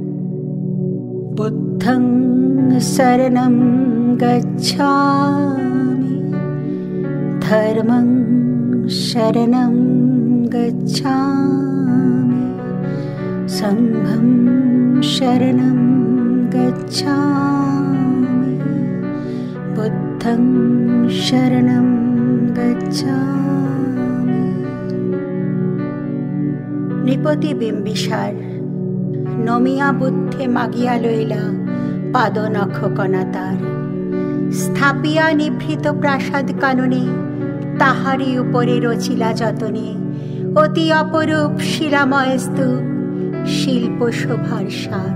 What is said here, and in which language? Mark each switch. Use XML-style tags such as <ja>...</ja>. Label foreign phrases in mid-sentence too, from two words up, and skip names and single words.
<pi>বুদ্ধং শরণং গচ্ছামি, ধর্মং শরণং গচ্ছামি, সংঘং শরণং গচ্ছামি, বুদ্ধং শরণং গচ্ছামি।</pi> <bn>নৃপতি বিম্বিসার নমিয়া বুদ্ধে মাগিয়া লইলা পাদনখ কণাতার, স্থাপিয়া নিভৃত প্রাসাদ কাননে, তাহারি উপরে রচিলা যতনে অতি অপরূপ শিলাময় স্তূপ, শিল্প শোভার সার।</bn>